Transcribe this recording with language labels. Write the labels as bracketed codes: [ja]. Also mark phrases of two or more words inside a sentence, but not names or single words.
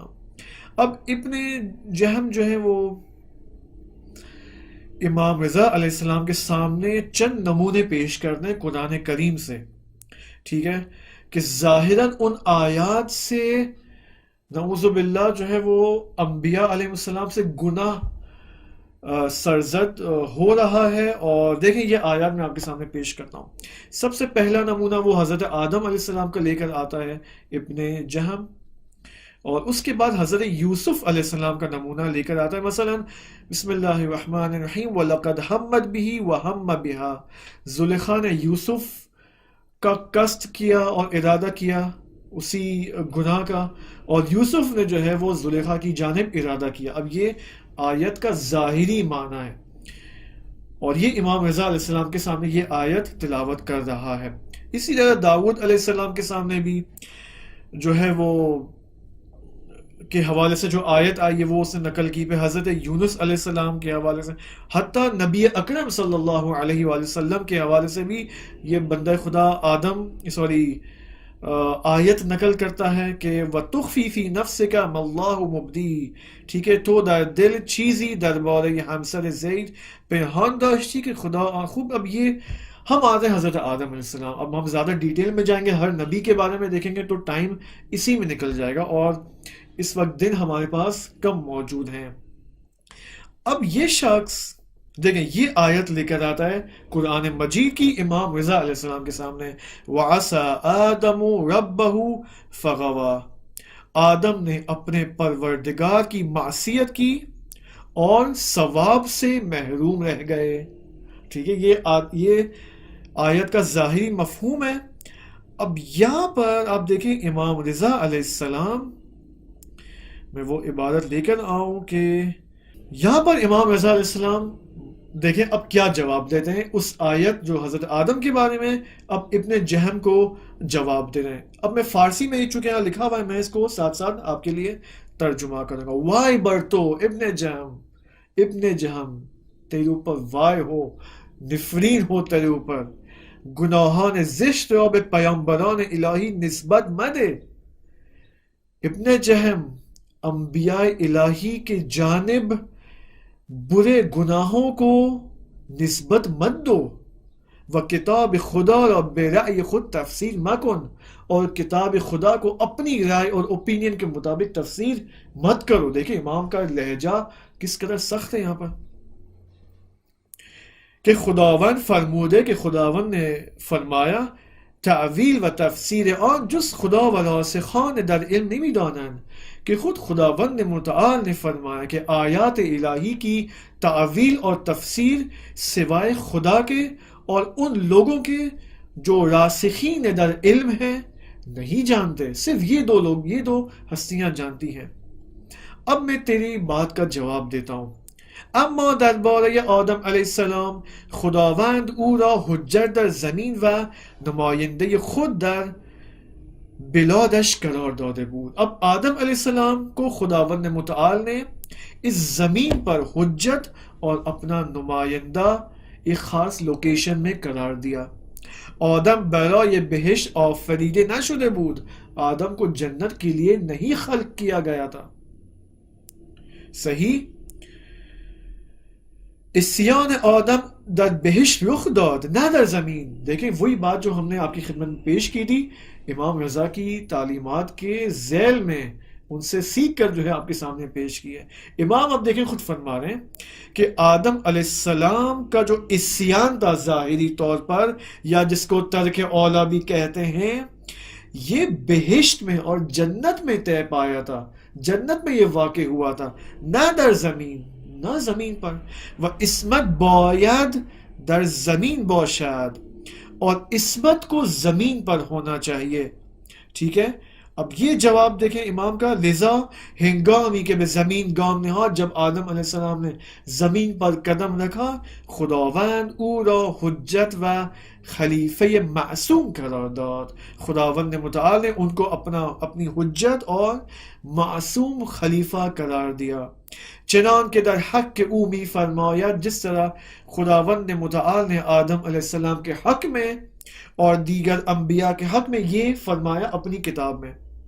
[ur] اب ابن جہم جو ہے وہ امام رضا [ar] علیہ السلام [ur] کے سامنے چند نمونے پیش کرتے ہیں قرآن کریم سے، ٹھیک ہے، کہ ظاہراً ان آیات سے [ar] نعوذ باللہ [ur] جو ہے وہ انبیاء [ar] علیہ السلام [ur] سے گناہ سرزد ہو رہا ہے۔ اور دیکھیں یہ آیات میں آپ کے سامنے پیش کرتا ہوں۔ سب سے پہلا نمونہ وہ حضرت آدم [ar] علیہ السلام [ur] کا لے کر آتا ہے ابن جہم، اور اس کے بعد حضرت یوسف [ar] علیہ السلام [ur] کا نمونہ لے کر آتا ہے، [ar] مثلا بسم اللہ الرحمن الرحیم وَلَقَدْ هَمَّتْ بِهِ وَهَمَّ بِهَا، [ur] زلیخا نے یوسف کا قصد کیا اور ارادہ کیا اسی گناہ کا، اور یوسف نے جو ہے وہ زلیخا کی جانب ارادہ کیا۔ اب یہ آیت کا ظاہری معنی ہے، اور یہ امام رضا [ar] علیہ السلام [ur] کے سامنے یہ آیت تلاوت کر رہا ہے۔ اسی طرح داؤد [ar] علیہ السلام [ur] کے سامنے بھی جو ہے وہ کے حوالے سے جو آیت آئی ہے وہ اس نے نقل کی، پہ حضرت یونس [ar] علیہ السلام [ur] کے حوالے سے، حتیٰ نبی اکرم [ar] صلی اللہ علیہ وآلہ وسلم [ur] کے حوالے سے بھی یہ بندہ خدا آدم آیت نقل کرتا ہے کہ [ar] وَتُخْفِي فِي نَفْسِكَ مَا اللَّهُ مُبْدِيهِ، [ur] ٹھیک ہے، [fa] تو در دل چیزی دربارے ہمسر زید پنہان داشتی کہ خدا خوب۔ [ur] اب یہ ہم آتے ہیں حضرت آدم [ar] علیہ السلام، [ur] اب ہم زیادہ ڈیٹیل میں جائیں گے، ہر نبی کے بارے میں دیکھیں گے تو ٹائم اسی میں نکل جائے گا، اور اس وقت دن ہمارے پاس کم موجود ہیں۔ اب یہ شخص دیکھیں یہ آیت لے کر آتا ہے قرآن مجید کی امام رضا [ar] علیہ السلام [ur] کے سامنے، [ar] وَعَسَىٰ آدَمُ رَبَّهُ فَغَوَىٰ، [ur] آدم نے اپنے پروردگار کی معصیت کی اور ثواب سے محروم رہ گئے. ٹھیک ہے، یہ آیت کا ظاہری مفہوم ہے. اب یہاں پر آپ دیکھیں امام رضا [ar] علیہ السلام، [ur] میں وہ عبارت لے کر آؤں کہ یہاں پر امام رضا [ar] علیہ السلام [ur] دیکھیں اب کیا جواب دیتے ہیں اس آیت جو حضرت آدم کے بارے میں اب ابن جہم کو جواب دے رہے ہیں. اب میں فارسی میں ہی چونکہ یہاں لکھا ہوا ہے، میں اس کو ساتھ ساتھ آپ کے لیے ترجمہ کروں گا. [fa] وائے برتو ابن جہم [ur] تیرے اوپر وائے ہو، نفرین ہو تیرے اوپر، [fa] گناہان زشت رو بے پیامبران الہی نسبت مدے. [ur] ابن جہم، انبیاء الہی کے جانب برے گناہوں کو نسبت مت دو. [fa] و کتاب خدا را بے رأی خود تفسیر مکن، [ur] اور کتاب خدا کو اپنی رائے اور اوپینین کے مطابق تفسیر مت کرو. دیکھیں امام کا لہجہ کس قدر سخت ہے یہاں پر، کہ [fa] خداوند فرموده [ur] کہ خداوند نے فرمایا [fa] تعویل و تفسیر آن جز خدا و راسخان در علم نمی دانند، [ur] کہ خود خداوند متعال نے فرمایا کہ آیات الہی کی تعویل اور تفسیر سوائے خدا کے اور ان لوگوں کے جو راسخین در علم ہیں نہیں جانتے. صرف یہ دو لوگ، یہ دو ہستیاں جانتی ہیں. اب میں تیری بات کا جواب دیتا ہوں. [fa] اما درباره آدم [ar] علیه السلام [fa] خداوند او را حجت در زمین و نماینده خود در بلادش قرار داده بود. [ur] اب آدم [ar] علیہ السلام [ur] کو خداوند متعال نے اس زمین پر حجت اور اپنا نمائندہ ایک خاص لوکیشن میں قرار دیا. [fa] آدم برای بہشت آفریده نشده بود، [ur] آدم کو جنت کے لیے نہیں خلق کیا گیا تھا. صحیح، [fa] اسیان آدم در بہشت رخ داد نہ در زمین. [ur] دیکھیں وہی بات جو ہم نے آپ کی خدمت میں پیش کی تھی امام رضا کی تعلیمات کے ذیل میں، ان سے سیکھ کر جو ہے آپ کے سامنے پیش کی ہے. امام اب دیکھیں خود فرما رہے ہیں کہ آدم [ar] علیہ السلام [ur] کا جو اسیان تھا ظاہری طور پر، یا جس کو ترک اولا بھی کہتے ہیں، یہ بہشت میں اور جنت میں طے پایا تھا، جنت میں یہ واقع ہوا تھا، [fa] نہ در زمین، [ur] نہ زمین پر. [fa] و عصمت باید در زمین باشد، [ur] اور عصمت کو زمین پر ہونا چاہیے. ٹھیک ہے، اب یہ جواب دیکھیں امام کا. [fa] لذا ہنگامی کہ به زمین گام نهاد، [ur] جب آدم [ar] علیہ السلام [ur] نے زمین پر قدم رکھا، [fa] خداوند او را حجت و خلیفہ معصوم قرار داد. [ur] خداوند متعال نے ان کو اپنی حجت اور معصوم خلیفہ قرار دیا. [fa] چنان کہ در حق او می فرماید، [ur] جس طرح خداوند متعال نے آدم [ar] علیہ السلام [ur] کے حق میں اور دیگر انبیاء کے حق میں یہ فرمایا اپنی کتاب میں،